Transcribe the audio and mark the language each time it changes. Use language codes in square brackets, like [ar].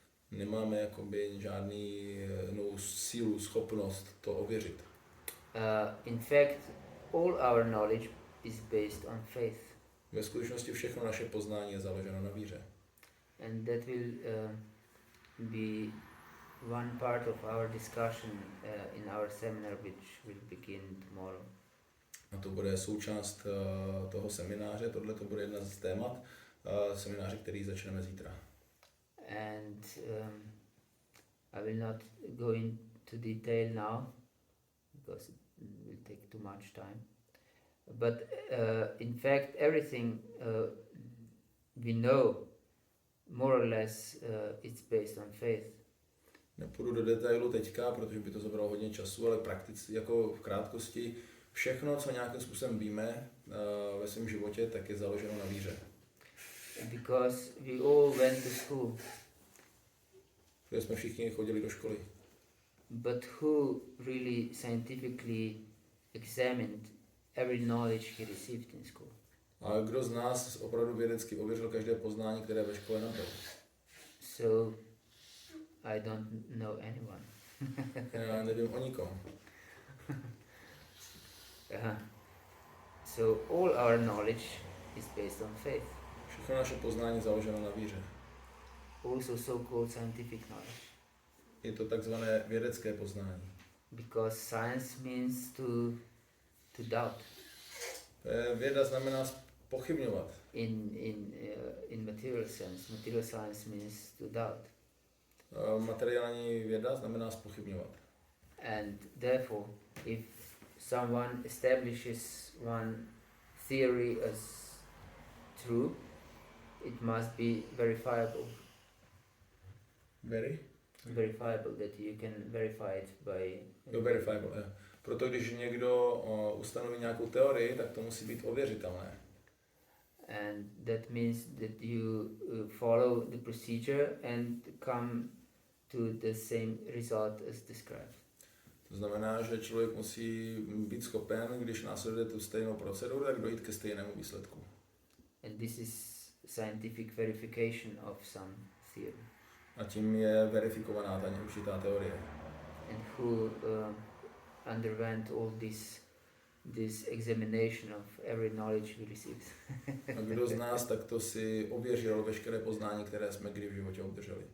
[cs] Nemáme jakoby žádnou sílu, schopnost to ověřit. [en] In fact, all our knowledge is based on faith. [cs] Ve skutečnosti všechno naše poznání je založeno na víře. [en] And that will be one part of our discussion in our seminar, which will begin tomorrow. [cs] A to bude součást toho semináře, tohle to bude jedna z témat semináře, který začneme zítra. [en] And I will not go into detail now, because it will take too much time. But in fact, everything we know, more or less, it's based on faith. [cs] Nepůjdu do detailu teďka, protože by to zabralo hodně času, ale prakticky, jako v krátkosti, všechno, co nějakým způsobem víme ve svém životě, tak je založeno na víře. [en] Because we all went to school. [cs] Protože jsme všichni chodili do školy. [en] But who really scientifically examined every knowledge he received in school? [cs] A kdo z nás opravdu vědecky ověřil každé poznání, které ve škole nabyl? [en] So, I don't know anyone. [cs] Já nevím o nikom. [en] So, all our knowledge is based on faith. [cs] Všechno naše poznání je založeno na víře. [en] Also so-called scientific knowledge. [cs] Je to takzvané vědecké poznání. [en] Because science means to doubt. [cs] Věda znamená pochybňovat. [en] In material sense, material science means to doubt. [cs] Materiální věda znamená zpochybňovat. [en] And therefore, if someone establishes one theory as true, it must be verifiable. Verifiable, that you can verify it by... verifiable, yeah. [cs] Proto když někdo ustanoví nějakou teorii, tak to musí být ověřitelné. [en] And that means that you follow the procedure and come to the same result as described. [cs] To znamená, že člověk musí být schopen, když následuje tu stejnou proceduru, tak dojít ke stejnému výsledku. [en] And this is scientific verification of some theory. [cs] A tím je verifikovaná ta určitá teorie. [en] And who underwent all this examination of every knowledge we received. [cs] A kdo z nás takto si ověřil veškeré poznání, které jsme kdy v životě obdrželi?